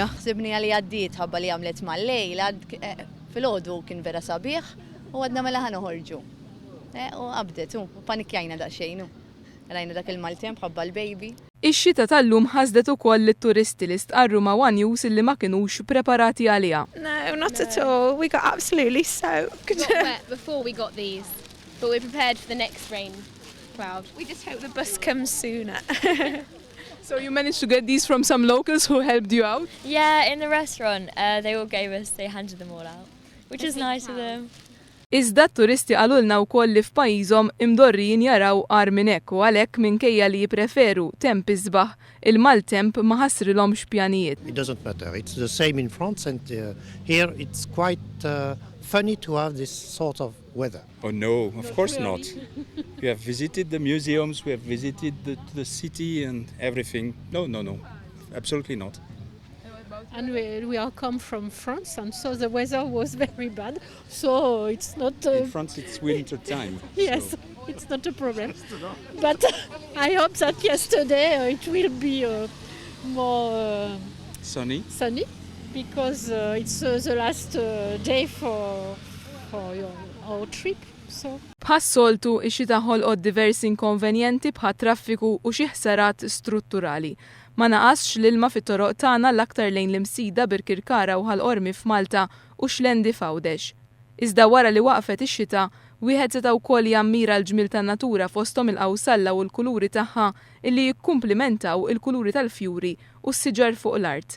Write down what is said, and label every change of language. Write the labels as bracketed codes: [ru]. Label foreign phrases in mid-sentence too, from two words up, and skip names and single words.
[mt] Sibni għalli għaddiet ħabba li għamlet mal-lejl, fil-ħodu kien vera sabiħ u għadna mela ħanoħorġu. U għabdet, panikjajna daqsxejn. Rajna dak il-maltemp ħabba l-baby. Ix-xita tal-lum ħasdet ukoll lit-turisti li stqarru ma' One News illi ma kinux preparati għaliha. [en] No, not at all. We got absolutely soaked. We got wet before we got these, but we're prepared for the next rain cloud. We just hope the bus comes sooner. So you managed to get these from some locals who helped you out? Yeah, in the restaurant, they handed them all out, which is nice of them. [mt] Iżda t-turisti għalulna wkoll li f'pajjiżhom imdorrijin jaraw qar minn hekk u għalhekk minkejja li jippreferu temp isbaħ il-maltemp ma ħassrilhomx pjanijiet. [en] It doesn't matter. It's the same in France and here it's quite funny to have this sort of weather. Oh no, of course not. We have visited the museums, we have visited the city and everything. No, absolutely not. And we all come from France, and so the weather was very bad. So it's not. In France, it's winter time. Yes, so. It's not a problem. But I hope that yesterday it will be more sunny, because it's the last day for our trip. So. [mt] Bħas-soltu ix-xita ħolqod diversi inkonvenjenti bħal traffiku u xi ħsarat strutturali. Ma naqasx l-ilma fit-toroq tagħna l-aktar lejn l-imsida Birkirkara u ħal-Qormi f'Malta u Xlendi f'Għawdex. Iżda wara li waqfet ix-xita, wieħed seta' wkoll jammira l-ġmiel tan-natura fosthom il-qawsalla u l-kuluri tagħha illi jikkumplimentaw il-kuluri tal-fjuri u s-siġar fuq l-art.